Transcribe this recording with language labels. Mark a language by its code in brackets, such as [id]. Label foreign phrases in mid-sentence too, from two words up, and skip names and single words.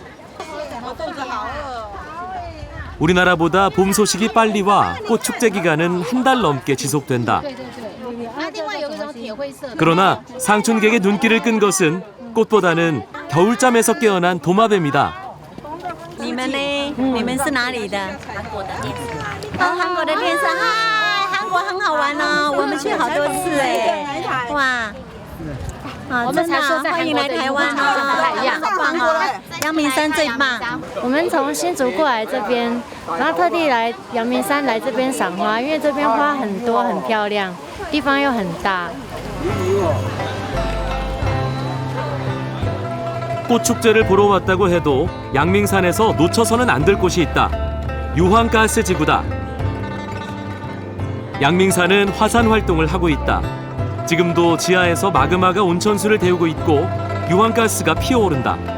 [ko] 우리나라보다 봄 소식이 빨리 와 꽃 축제 기간은 한 달 넘게 지속된다. 그러나 상춘객의 눈길을 끈 것은 꽃보다는 겨울잠에서 깨어난 도마뱀이다. [zh] 你们呢？你们是哪里的？韩国的电视啊，韩国很好玩哦，我们去好多次哎，哇，啊，真的欢迎来台湾哦，好棒哦！阳明山最棒。我们从新竹过来这边，然后特地来阳明山来这边赏花，因为这边花很多很漂亮，地方又很大。 [ko] 꽃 축제를 보러 왔다고 해도 양밍산에서 놓쳐서는 안 될 곳이 있다. 유황가스 지구다. 양밍산은 화산 활동을 하고 있다. 지금도 지하에서 마그마가 온천수를 데우고 있고 유황가스가 피어오른다.